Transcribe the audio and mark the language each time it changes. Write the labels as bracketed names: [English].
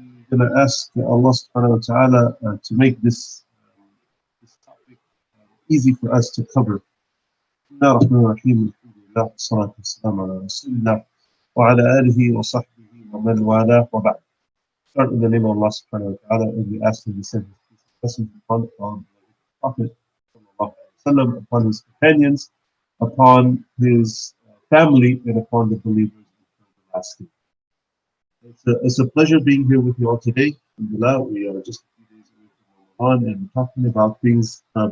[English] going to ask Allah subhanahu wa ta'ala to make this topic easy for us to cover. [Arabic] بسم الله الرحمن الرحيم الحمد لله والصلاة والسلام على رسول الله وعلى آله وصحبه ومن والاه وبعد. [English] Start in the name of Allah subhanahu wa ta'ala, and we ask him to send his peace and blessings upon our Prophet sallallahu alaihi wasallam, upon his companions, upon his family, and upon the believers until the last day. It's a pleasure being here with you all today. Alhamdulillah, we are just a few days away from Ramadan and talking about things.